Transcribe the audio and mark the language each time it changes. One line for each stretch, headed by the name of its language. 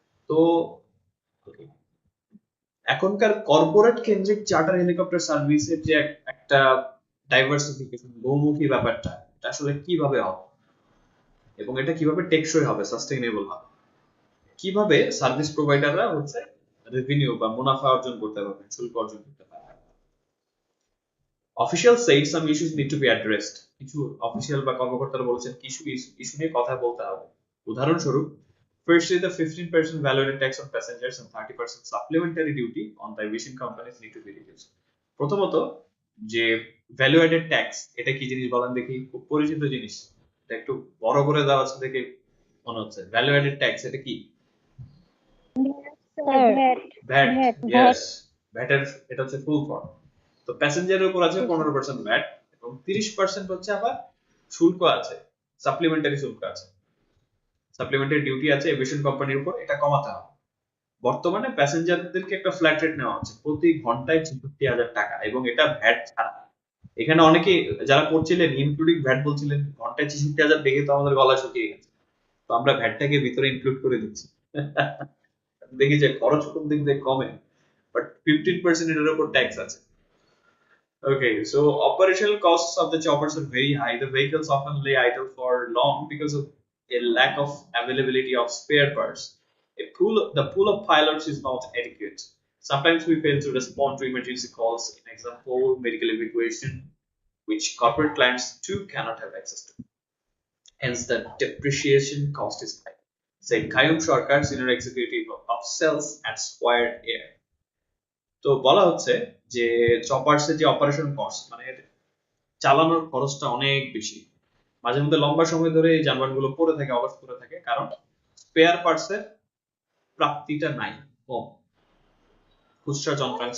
Bangla: তো এখনকার কর্পোরেট কেন্দ্রিক চার্টার হেলিকপ্টার সার্ভিসের যে একটা ডাইভার্সিফিকেশন, বহুমুখী ব্যাপারটা, এটা আসলে কিভাবে হবে এবং এটা কিভাবে টেকসই হবে, সাস্টেইনেবল হবে, কিভাবে সার্ভিস প্রোভাইডাররা হচ্ছে রেভিনিউ বা মুনাফা অর্জন করতে পারবে, শুল্ক অর্জন করতে পারবে।
English: Official said some issues need to be addressed.
Bangla: কিছু অফিসিয়াল বা কর্মকর্তারা বলেছেন কিছু ইস্যু নিয়ে কথা বলতে হবে। উদাহরণস্বরূপ,
English: firstly the 15% value-added tax on passengers and 30% supplementary duty on the aviation companies need to be reduced.
Bangla: প্রথমত, যে ভ্যালু অ্যাডেড ট্যাক্স, এটা কি জিনিস বলেন দেখি? খুব পরিচিত জিনিস, এটা একটু বড় করে দেওয়া আছে দেখে মনে হচ্ছে। ভ্যালু অ্যাডেড ট্যাক্স এটা কি? স্যার ভ্যাট, ভ্যাট ইয়েস, ভ্যাটের এটা হচ্ছে ফুল ফর্ম। তো প্যাসেঞ্জারের উপর আছে 15% ভ্যাট, এবং 30% হচ্ছে আবার শুল্ক আছে, সাপ্লিমেন্টারি শুল্ক আছে, সাপ্লিমেন্টারি ডিউটি আছে এভিয়েশন কোম্পানির উপর, এটা কমাতে হবে। বর্তমানে প্যাসেঞ্জারদেরকে একটা ফ্ল্যাট রেট নেওয়া হচ্ছে প্রতি ঘন্টায় 64,000 টাকা, এবং এটা ভ্যাট ছাড়া। এখানে অনেকে যারা পড়ছিলেন ইনক্লুডিং ভ্যাট বলছিলেন, ঘন্টায় 64,000 দেখে তো আমাদের গলা শুকিয়ে গেছে। তো আমরা ভ্যাটটাকে ভিতরে ইনক্লুড করে দিচ্ছি। দেখি যে খরচ কোন দিক দিয়ে কমে, বাট 15% এর উপর ট্যাক্স আছে।
English: Okay, so operational costs of the choppers are very high. The vehicles often lay idle for long because of a lack of availability of spare parts. The pool of pilots is not adequate. Sometimes we fail to respond to emergency calls, in example, medical evacuation, which corporate clients too cannot have access to. Hence, the depreciation cost is high, said Kayum Sarkar, senior executive of sales at Square Air.
Bangla: তো বলা হচ্ছে যে চপার্সের যে operation cost, মানে চালানোর খরচটা অনেক বেশি। মাঝে মধ্যে লম্বা সময় ধরে এই যানবাহনগুলো পড়ে থাকে, অবশ করে থাকে, কারণ স্পেয়ার পার্টসের প্রাপ্তিটা নাই, কম, খুচরা যন্ত্রাংশ